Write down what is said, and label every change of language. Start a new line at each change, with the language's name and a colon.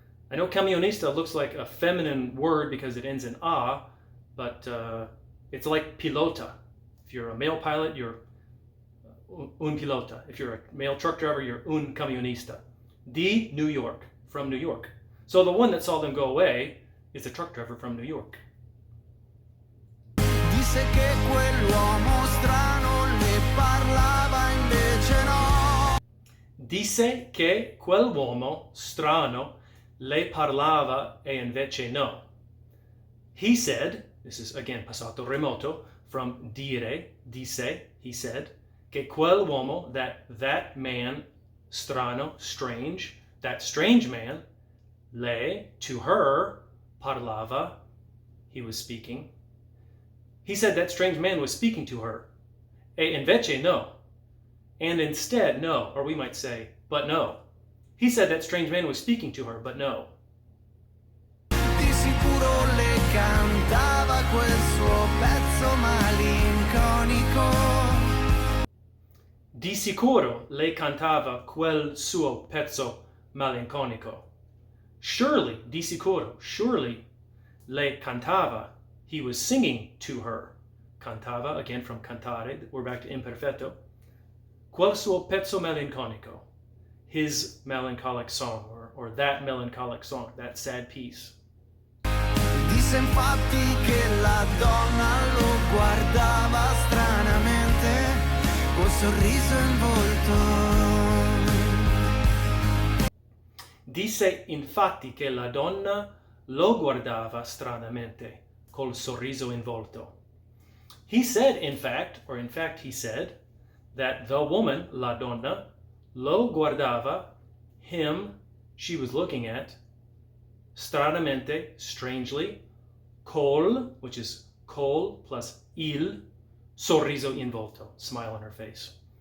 English: I know camionista looks like a feminine word because it ends in a, but it's like pilota. If you're a male pilot, you're un pilota. If you're a male truck driver, you're
Italian: un camionista. Di New York,
English: from New York. So the one that saw them go away is a truck driver from New York.
Italian: Disse che quell'uomo strano le parlava invece no. Disse che quell'uomo strano le parlava e invece no.
English: He said, this is again passato remoto, from dire, disse, he said,
Italian: che quell'uomo,
English: that man, strano, strange, that strange man, le, to her, parlava, he was speaking. He said that strange man was speaking to her.
Italian: E invece no.
English: And instead, no. Or we might say, but no. He said that strange man was speaking to her, but no.
Italian: Di sicuro le cantava quel suo pezzo malinconico. Di sicuro le cantava quel suo pezzo malinconico.
English: Surely,
Italian: di sicuro,
English: surely,
Italian: le cantava,
English: he was singing to her. Cantava, again from cantare, we're back to imperfetto.
Italian: Quel suo pezzo malinconico,
English: his melancholic song, or that melancholic song, that sad piece.
Italian: Disse infatti che la donna lo guardava stranamente, col sorriso in volto. Disse infatti che la donna lo guardava stranamente, col sorriso in volto.
English: He said, in fact he said, that the woman,
Italian: la donna, lo guardava,
English: him, she was looking at, stranamente, strangely, col, which is col plus il,
Italian: sorriso in volto,
English: smile on her face.